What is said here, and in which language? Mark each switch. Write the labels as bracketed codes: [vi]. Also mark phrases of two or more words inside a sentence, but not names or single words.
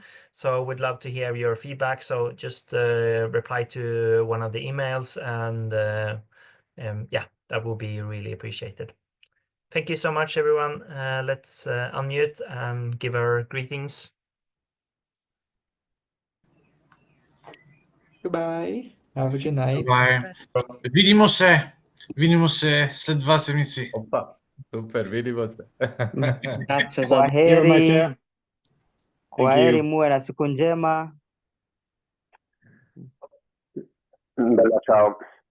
[en] So we'd love to hear your feedback. So just reply to one of the emails, and yeah, that will be really appreciated. Thank you so much, everyone. Let's unmute and give our greetings. Goodbye. Have a good night. Bye. [hr] Vidimo se sled 2 sedmici. Opa, super, vidimo se. [sw] Kwaheri. Kwaheri, muwe na siku njema. [it] Bella ciao.